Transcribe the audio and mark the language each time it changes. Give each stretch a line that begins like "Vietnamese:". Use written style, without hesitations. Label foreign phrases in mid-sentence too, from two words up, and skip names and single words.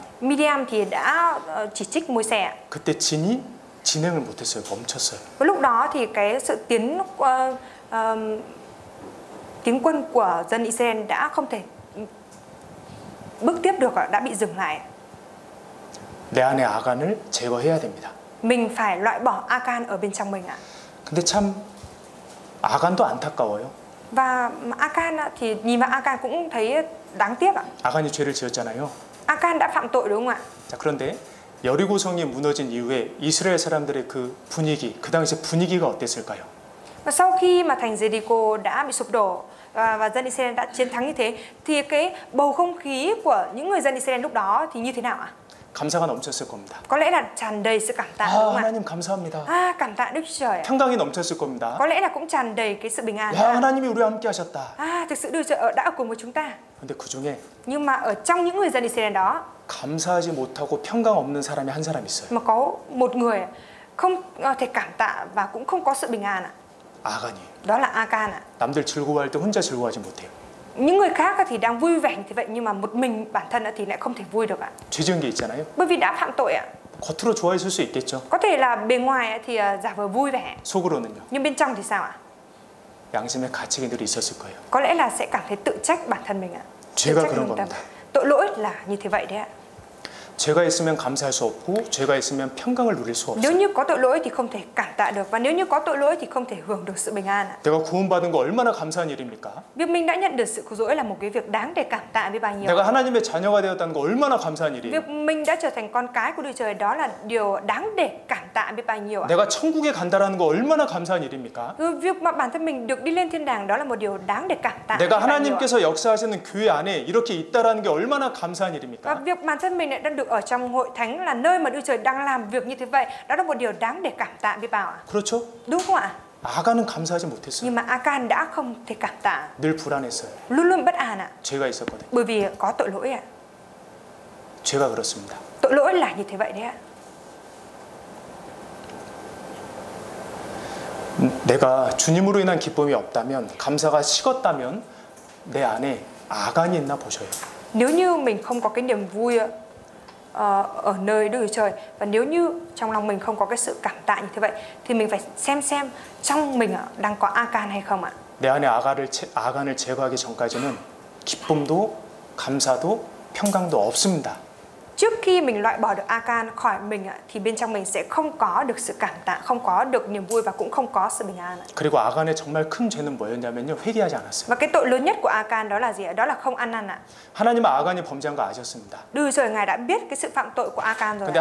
Vietnamese: Miriam thì đã chỉ trích Môi-se.
Korean: 그때 진이 진행을 못했어요. 멈췄어요.
Vietnamese: Và lúc đó thì cái sự tiến quân của dân Israel đã không thể bước tiếp được, đã bị dừng lại.
Korean: 내 안에 아간을 제거해야 됩니다.
Vietnamese: Mình phải loại bỏ Akan ở bên trong mình ạ.
Korean: 근데 참 아간도 안타까워요.
Vietnamese: Và Akan thì nhìn vào Akan cũng thấy đáng tiếc ạ.
Korean: 아간이 죄를 지었잖아요.
Vietnamese: Akan đã phạm tội đúng không ạ?
Korean: 자, 그런데 여리고성이 무너진 이후에 이스라엘 사람들의 그 분위기, 그 당시 분위기가 어땠을까요?
Vietnamese: Và sau khi mà thành Jericho đã bị sụp đổ và dân Israel đã chiến thắng như thế, thì cái bầu không khí của những người dân Israel lúc đó thì như thế nào ạ?
Korean: 감사가 넘쳤을 겁니다.
Vietnamese: Có lẽ là tràn đầy sự cảm tạ đúng không ạ?
Korean: 하나님 감사합니다.
Vietnamese: Cảm tạ Đức Chúa Trời.
Korean: 평강이 넘쳤을 겁니다.
Vietnamese: Có lẽ là cũng tràn đầy cái sự bình an.
Korean: 야, 하나님이 우리와 함께 하셨다.
Vietnamese: Thực sự Đức Chúa Trời đã ở cùng với chúng ta.
Korean: 근데 그 중에
Vietnamese: Nhưng mà ở trong những người dân Israel đó
Korean: 감사하지 못하고 평강 없는 사람이 한 사람 있어요.
Vietnamese: mà có một người không thể cảm tạ và cũng không có sự bình an ạ.
Korean: 아간이에요.
Vietnamese: Đó là Akan ạ.
Korean: 남들 즐거워할 때 혼자 즐거워하지 못해요.
Vietnamese: Những người khác thì đang vui vẻ như thế vậy, nhưng mà một mình bản thân thì lại không thể vui được ạ.
Korean: 죄 지은 게 있잖아요.
Vietnamese: Bởi vì đã phạm tội ạ.
Korean: 겉으로 좋아했을 수 있겠죠.
Vietnamese: Có thể là bề ngoài thì giả vờ vui vẻ,
Korean: 속으로는요.
Vietnamese: nhưng bên trong thì sao ạ?
Korean: 양심의 가책이 늘 있었을 거예요.
Vietnamese: Có lẽ là sẽ cảm thấy tự trách bản thân mình ạ. Tự
Korean: 죄가
Vietnamese: trách
Korean: 그런
Vietnamese: lương tâm.
Korean: 겁니다.
Vietnamese: Tội lỗi là như thế vậy đấy ạ.
Korean: 죄가 있으면 감사할 수 없고 죄가 있으면 평강을 누릴 수
Vietnamese: Nếu
Korean: 없어요.
Vietnamese: như có tội lỗi thì không thể cảm tạ được, và nếu như có tội lỗi thì không thể hưởng được sự bình an ạ.
Korean: 내가 구원받은 거 얼마나 감사한 일입니까?
Vietnamese: Việc mình đã nhận được sự cứu rỗi là một cái việc đáng để cảm tạ với bao nhiêu.
Korean: 내가 하나님의 자녀가 되었다는 거 얼마나 감사한 일이에요.
Vietnamese: Việc mình đã trở thành con cái của Đức Trời đó là điều đáng để cảm tạ biết bao nhiêu ạ.
Korean: 내가 천국에 간다라는 거 얼마나 감사한 일입니까?
Vietnamese: Rồi việc mà bản thân mình được đi lên thiên đàng đó là một điều đáng để cảm tạ.
Korean: 내가
Vietnamese: biết bao nhiêu ạ.
Korean: 하나님께서 역사하시는 교회 안에 이렇게 있다라는 게 얼마나 감사한
Vietnamese: Và
Korean: 일입니까?
Vietnamese: việc bản thân mình lại đang được ở trong hội thánh là nơi mà Đức Trời đang làm việc như thế vậy, đó là một điều đáng để cảm tạ biết bao ạ.
Korean: 그렇죠?
Vietnamese: Đúng không ạ?
Korean: 아간은 감사하지 못했어요.
Vietnamese: Nhưng mà Akan đã không thể cảm tạ,
Korean: 늘 불안했어요.
Vietnamese: luôn luôn bất an ạ,
Korean: 죄가 있었거든요.
Vietnamese: bởi vì có tội lỗi ạ.
Korean: 죄가 그렇습니다.
Vietnamese: Tội lỗi là như thế vậy đấy ạ.
Korean: 내가 주님으로 인한 기쁨이 없다면, 감사가 식었다면 내 안에 아간이 있나 보셔요.
Vietnamese: Nếu như mình không có cái niềm vui ở nơi Đức Chúa Trời, và nếu như trong lòng mình không có cái sự cảm tạ như thế vậy, thì mình phải xem trong mình đang có Akan hay không ạ.
Korean: 내 안에 아간을 제거하기 전까지는 기쁨도 감사도 평강도 없습니다.
Vietnamese: Trước khi mình loại bỏ được Akan khỏi mình thì bên trong mình sẽ không có được sự cảm tạ, không có được niềm vui và cũng không có sự bình an.
Korean: 그리고 아간의 정말 큰 죄는 뭐였냐면요, 회개하지 않았어요.
Vietnamese: Và cái tội lớn nhất của Akan đó là gì ạ? Đó là không ăn năn ạ.
Korean: 하나님은 아간이 범죄한 거 아셨습니다.
Vietnamese: Đức Trời Ngài đã biết cái sự phạm tội của Akan rồi.